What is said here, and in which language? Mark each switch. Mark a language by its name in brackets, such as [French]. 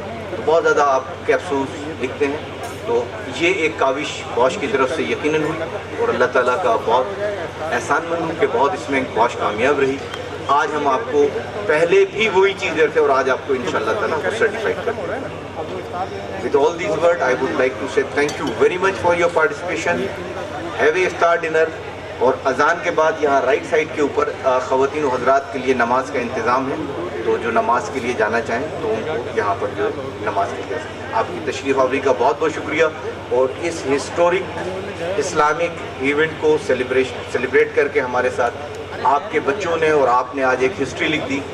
[Urdu] تو بہت زیادہ آپ کیپسول لکھتے ہیں، تو یہ ایک کاوش باش کی طرف سے یقیناً ہوئی اور اللہ تعالیٰ کا بہت احسان مند ہوں کہ بہت اس میں باش کامیاب رہی. آج ہم آپ کو پہلے بھی وہی چیز دیتے اور آج آپ کو انشاءاللہ تعالیٰ کو سرٹیفائی کرتے ہیں. [English] With all these words, I would like to say thank you very much for your participation. Have a iftar dinner. [Urdu] اور اذان کے بعد یہاں رائٹ سائڈ کے اوپر خواتین و حضرات کے لیے نماز کا انتظام ہے، تو جو نماز کے لیے جانا چاہیں تو ان کو یہاں پر جو نماز کے لیے. آپ کی تشریف آوری کا بہت بہت شکریہ. اور اس ہسٹورک اسلامک ایونٹ کو سیلیبریٹ کر کے ہمارے ساتھ آپ کے بچوں نے اور آپ نے آج ایک ہسٹری لکھ دی.